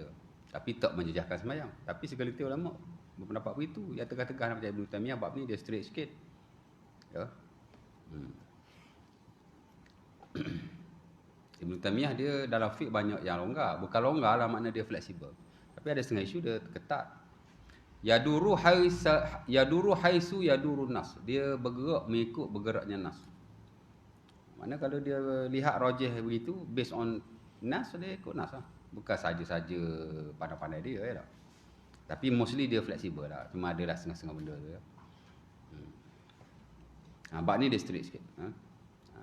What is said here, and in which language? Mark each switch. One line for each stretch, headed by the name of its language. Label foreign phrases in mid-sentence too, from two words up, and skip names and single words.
Malay: Tapi tak menjejaskan semayang. Tapi segelintir ulama berpendapat begitu. Yang tegah-tegah macam Ibn Taymiyah, bab ni dia straight sikit. Ya. Ibn Taymiyah dia dalam fiqh banyak yang longgar. Bukan longgar lah, makna dia fleksibel. Tapi ada setengah isu dia ketat.
Arabic: Yaduru haisu yaduru nas.
Malay: Dia bergerak mengikut bergeraknya nas. Mana kalau dia lihat rajih begitu,
English: based on
Malay: nas, dia ikut nas lah. Bukan saja-saja pandai-pandai dia ya. Tapi mostly dia fleksibel lah. Cuma ada lah setengah-setengah benda tu ya. Bab ni dia straight sikit.